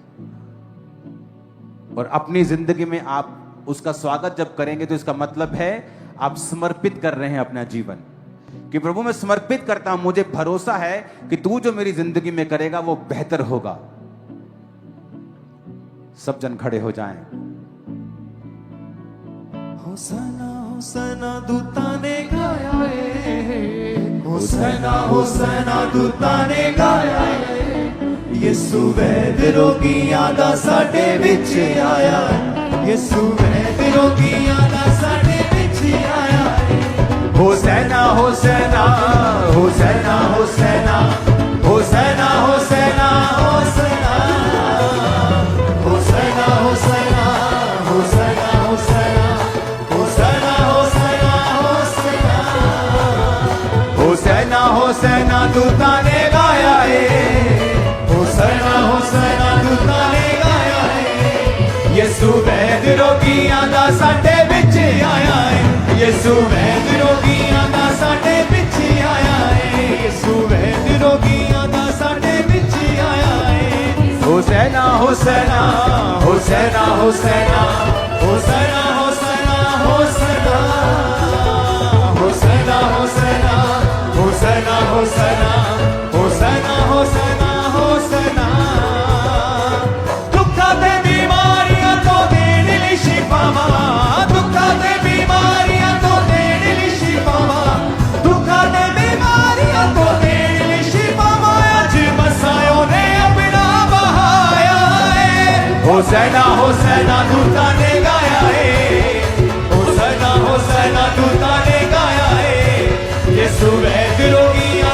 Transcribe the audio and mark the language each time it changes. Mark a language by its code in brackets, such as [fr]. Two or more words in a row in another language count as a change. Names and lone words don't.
[hi] और अपनी जिंदगी में आप उसका स्वागत जब करेंगे तो इसका मतलब है आप समर्पित कर रहे हैं अपना जीवन कि प्रभु मैं समर्पित करता हूं, मुझे भरोसा है कि तू जो मेरी जिंदगी में करेगा वो बेहतर होगा। सब जन खड़े हो जाएं। [pa] ਹੋਸਨਾ ਹੋਸਨਾ ਦੂਤਾ ਨੇ ਗਾਇਆ ਹੈ, ਹੋਸਨਾ ਹੋਸਨਾ ਦੂਤਾ ਨੇ ਗਾਇਆ ਹੈ। ਯਿਸੂ ਵੈਦ ਰੋਗੀਆਂ ਦਾ ਸਾਡੇ ਵਿਚ ਆਇਆ, ਯਿਸੂ ਵੈਦ ਰੋਗੀਆਂ ਦਾ ਸਾਡੇ ਵਿਚ ਆਇਆ। ਹੋਸੈਨਾ ਹੋਸੈਨਾ ਹੋਸੈਨਾ ਹੋਸੈਨਾ ਹੋਸੈਨਾ ਹੋਸੈਨਾ ਹੋਸੈਨਾ ਹੋਸੈਨਾ ਹੋਸੈਨਾ ਹੋਸੈਨਾ ਹੋਸੈਨਾ ਹੋਸੈਨਾ ਹੋਸੈਨਾ ਹੋਸੈਨਾ ਹੋਸੈਨਾ ਹੋਸੈਨਾ ਦੂਤਾ ਨੇ ਗਾਇਆ ਹੈ, ਹੋਸੈਨਾ ਹੋਸੈਨਾ ਦੂਤਾ ਨੇ ਗਾਇਆ ਹੈ। ਯਿਸੂ ਵੈਦ ਰੋਗੀਆਂ ਦਾ ਸਾਡੇ ਵਿਚ ਆਇਆ ਹੈ, ਯਿਸੂ ਵੈਦ ਰੋਗੀਆਂ ਦਾ ਸਾਡੇ ਵਿਚ ਆਇਆ ਹੈ, ਯਿਸੂ ਵੈਦ ਰੋਗੀਆਂ ਦਾ ਸਾਡੇ ਵਿਚ ਆਇਆ ਹੈ। ਹੋਸੈਨਾ ਹੋਸੈਨਾ ਹੋਸੈਨਾ ਹੋਸੈਨਾ ਹੋਸੈਨਾ ਹੋਸੈਨਾ ਹੋਸੈਨਾ ਹੋਸੈਨਾ ਹੋਸੈਨਾ ਹੋਸੈਨਾ ਹੋਸੈਨਾ ਹੋਸਨਾ ਹੋਸਨਾ ਹੋਸਨਾ ਹੋਸਨਾ ਦੁਖਾ ਤੇ ਬੀਮਾਰੀਆਂ ਤੋ ਦੇਣੇ ਲੀ ਸ਼ਿਫਾਵਾ ਦੁਖਾ ਤੇ ਬੀਮਾਰੀਆਂ ਤੋ ਦੇਣੇ ਲੀ ਸ਼ਿਫਾਵਾ ਦੁਖਾ ਤੇ ਬੀਮਾਰੀਆਂ ਤੋ ਦੇਣੇ ਲੀ ਸ਼ਿਫਾਵਾ ਆਜ ਮਸਾਯੋਂ ਨੇ ਅਪਣਾ ਬਹਾਇਆ ਹੈ ਹੋਸਨਾ ਹੋਸਨਾ ਦੂਤਾ ਨੇ ਗਾਇਆ ਹੈ ਹੋਸਨਾ ਹੋਸਨਾ ਦੂਤਾ ਨੇ ਗਾਇਆ ਹੈ ਯਿਸੂ ਵੈਦ ਰੋਗੀਆਂ